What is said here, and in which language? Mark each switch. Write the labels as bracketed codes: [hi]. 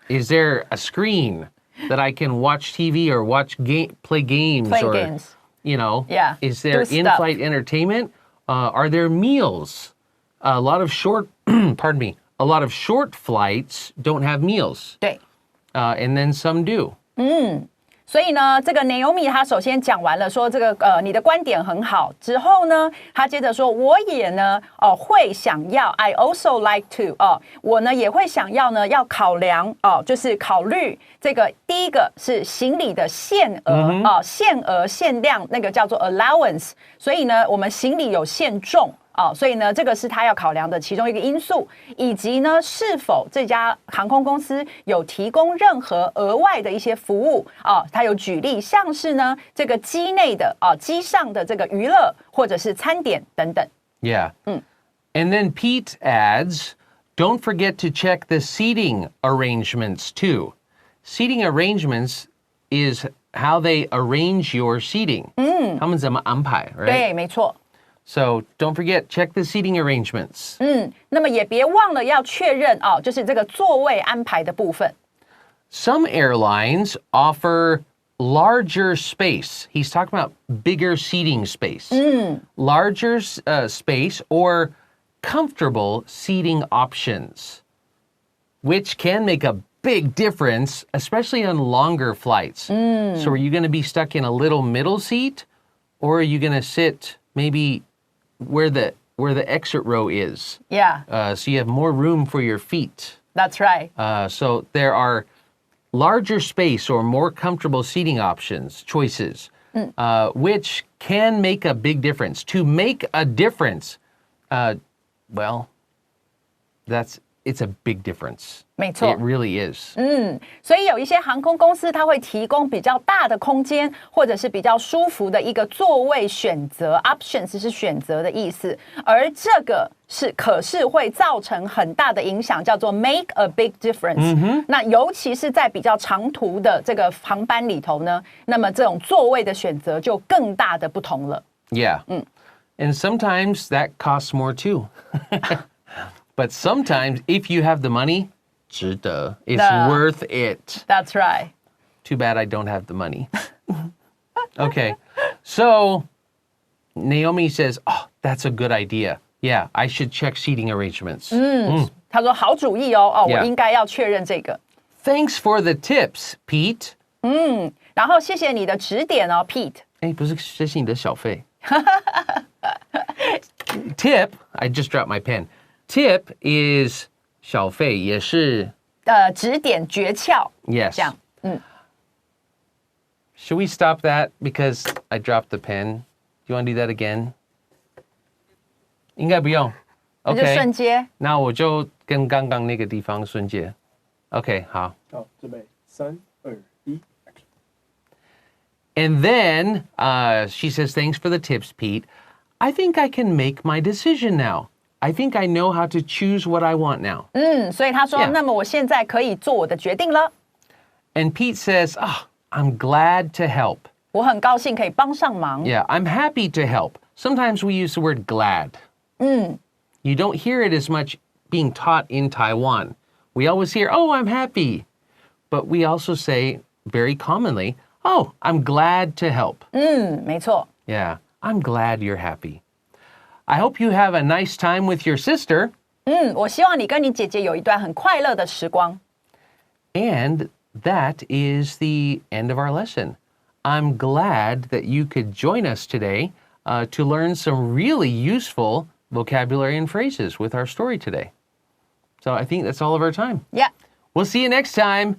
[en] Is there a screen that I can watch TV or play games? Play games. You know, Yeah. Is there Do in-flight entertainment? Are there meals? A lot of short, pardon me, a lot of short flights don't have meals. [zh] 对。 [en] And then some do. [zh] 所以呢，这个 Naomi 她首先讲完了说这个你的观点很好之后呢，她接着说我也呢会想要 [en] I also like to [zh] 我呢也会想要呢要考量就是考虑这个第一个是行李的限额限额限量那个叫做 allowance， 所以呢我们行李有限重。所以呢，这个是他要考量的其中一个因素，以及呢，是否这家航空公司有提供任何额外的一些服务他有举例，像是呢，这个机内的机上的这个娱乐或者是餐点等等。 [en] Yeah. And then Pete adds, don't forget to check the seating arrangements too. Seating arrangements is how they arrange your seating. [zh] 他们怎么安排 [en] right? [zh] 对，没错。 [en] So don't forget, check the seating arrangements. [zh] 那么也别忘了要确认就是这个座位安排的部分。 [en] Some airlines offer larger space. He's talking about bigger seating space. Larger space or comfortable seating options, which can make a big difference, especially on longer flights. So are you going to be stuck in a little middle seat, or are you going to sit maybe where the where the exit row is. Yeah, So you have more room for your feet. that's right. So there are larger space or more comfortable seating choices, which can make a big difference. To make a difference, well, it's a big difference. [zh] 没错。 [en] It really is. [zh] 所以有一些航空公司，它会提供比较大的空间，或者是比较舒服的一个座位选择 ，options 是选择的意思，而这个可是会造成很大的影响，叫做 make a big difference。那尤其是在比较长途的这个航班里头呢，那么这种座位的选择就更大的不同了。 [en] Yeah. And sometimes that costs more too. But sometimes if you have the money, [zh] 值得. [en] It's worth it. That's right. Too bad I don't have the money. Okay. So Naomi says, oh, that's a good idea. Yeah, I should check seating arrangements. [zh] 他说好主意哦，我 [en] Yeah. [zh] 应该要确认这个。 [en] Thanks for the tips, Pete. [zh] 然后谢谢你的指点哦，Pete。哎，不是，谢谢你的小费。 [en] Tip, I just dropped my pen. Tip is [zh] 小费，也是指点诀窍。 [en] yes. [zh] 这样。 [en] Should we stop that because I dropped the pen? Do you want to do that again? [zh] 应该不用。那就 [en] OK， [zh] 瞬接。那我就跟刚刚那个地方瞬接。 OK， 好。好，准备3、2、1。 [en] And then she says, thanks for the tips, Pete. I think I can make my decision now. I think I know how to choose what I want now. [zh] 所以他说 [en] Yeah. [zh] 那么我现在可以做我的决定了。 [en] And Pete says, I'm glad to help. [zh] 我很高兴可以帮上忙。 [en] Yeah, I'm happy to help. Sometimes we use the word glad. You don't hear it as much being taught in Taiwan. We always hear, oh, I'm happy. But we also say very commonly, oh, I'm glad to help. [zh] 没错。 [en] Yeah, I'm glad you're happy. I hope you have a nice time with your sister. [zh] 我希望你跟你姐姐有一段很快乐的时光。 [en] And that is the end of our lesson. I'm glad that you could join us today to learn some really useful vocabulary and phrases with our story today. So I think that's all of our time. Yeah. We'll see you next time.